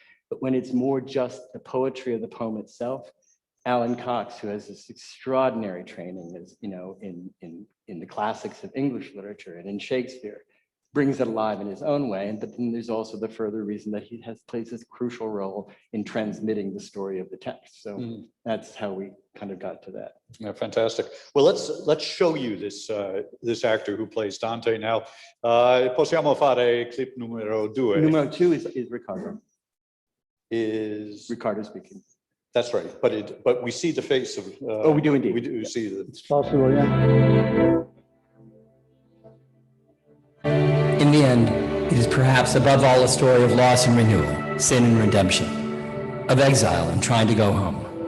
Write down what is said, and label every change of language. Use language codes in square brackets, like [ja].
[en] But when it's more just the poetry of the poem itself, Alan Cox, who has this extraordinary training, as you know, in the classics of English literature and in Shakespeare, brings it alive in his own way. But then there's also the further reason that he plays this crucial role in transmitting the story of the text. So that's how we kind of got to that. Yeah, fantastic. Well, let's show you this actor who plays Dante now. [it] Possiamo fare clip numero 2. Numero 2 [en] is Riccardo. Riccardo speaking. That's right, but we see the face of. Oh, we do indeed. We do see the. It's possible, yeah. In the end, it is perhaps above all a story of loss and renewal, sin and redemption, of exile and trying to go home.